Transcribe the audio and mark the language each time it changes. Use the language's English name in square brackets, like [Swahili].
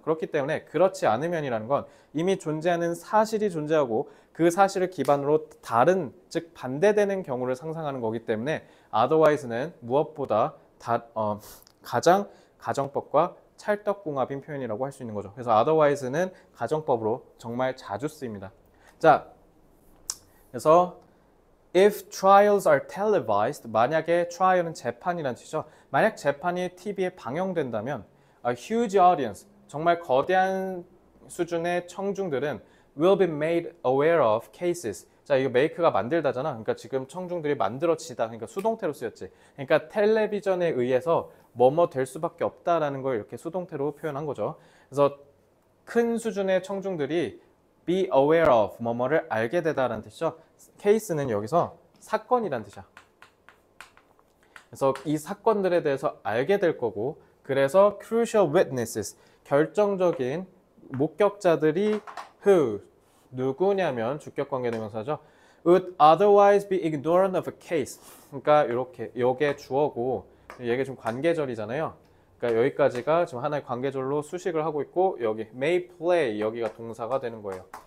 [Korean] 그렇기 때문에 그렇지 않으면이라는 건 이미 존재하는 사실이 존재하고 그 사실을 기반으로 다른, 즉 반대되는 경우를 상상하는 거기 때문에 otherwise는 무엇보다 가장 가정법과 찰떡궁합인 표현이라고 할 수 있는 거죠. 그래서 otherwise는 가정법으로 정말 자주 쓰입니다. 자, 그래서 [English] if trials are televised, [Korean] 만약에 trial은 재판이라는 뜻이죠. 만약 재판이 TV에 방영된다면 [English] a huge audience, [Korean] 정말 거대한 수준의 청중들은 [English] will be made aware of cases. [Korean] 자, 이거 make가 만들다잖아. 그러니까 지금 청중들이 만들어지다. 그러니까 수동태로 쓰였지. 그러니까 텔레비전에 의해서 뭐뭐 될 수밖에 없다라는 걸 이렇게 수동태로 표현한 거죠. 그래서 큰 수준의 청중들이 [English] be aware of, [Korean] 뭐뭐를 알게 되다라는 뜻이죠. case는 여기서 사건이라는 뜻이야. 그래서 이 사건들에 대해서 알게 될 거고, 그래서 [English] crucial witnesses, [Korean] 결정적인 목격자들이 who, 누구냐면 주격관계대명사죠. [English] would otherwise be ignorant of a case. [Korean] 그러니까 이렇게 요게 주어고 이게 좀 관계절이잖아요. 그러니까 여기까지가 지금 하나의 관계절로 수식을 하고 있고 여기 [English] may play [Korean] 여기가 동사가 되는 거예요.